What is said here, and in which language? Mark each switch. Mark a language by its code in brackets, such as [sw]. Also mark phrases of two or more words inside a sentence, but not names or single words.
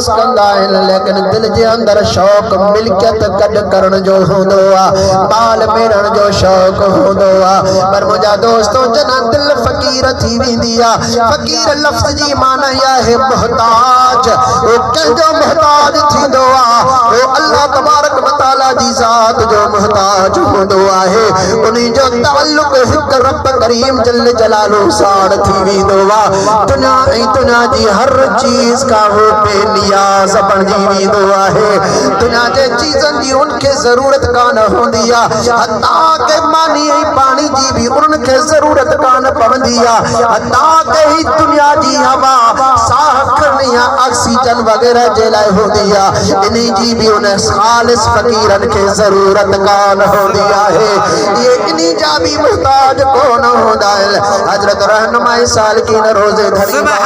[sd] कंदा आहिनि लेकिन दिल जे अंदर शौक़ मिल्कियत गॾु करण जो हूंदो आ बाल मेड़ण जो शौक़ हूंदो आ पर मुंहिंजा दोस्तों जॾहिं दिल फ़कीर थी वेंदी आ फ़कीर लफ़्ज़ जी माना इहा आहे मुहताज वो कंहिंजो मुहताज थींदो आ वो अल्लाह [ar] تبارك وتعالى [sd] जी ज़ात जो मुहताज हूंदो आहे उन्ही जो तअल्लुक़ हिक रब करीम जल्ल जलालुहु सां थी वेंदो आहे दुनिया ऐं दुनिया जी हर चीज़ खां हो बेनियाज़ बणिजी वेंदो आहे दुनिया जे चीज़नि जी उनखे ज़रूरत कान हूंदी आहे हता के मानी ऐं पाणी जी बि उन्हनि खे ज़रूरत कान पवंदी आहे हता के ही दुनिया जी हवा साह खणणी ऑक्सीजन वग़ैरह जे लाइ हूंदी आहे इन जी बि उन ख़ालिस फ़कीरनि खे ज़रूरत कान हूंदी आहे ये इन्ही जा भी मुहताज कोन हूंदा आहिनि हज़रत रहनुमाए सालिकीन रोज़े धरी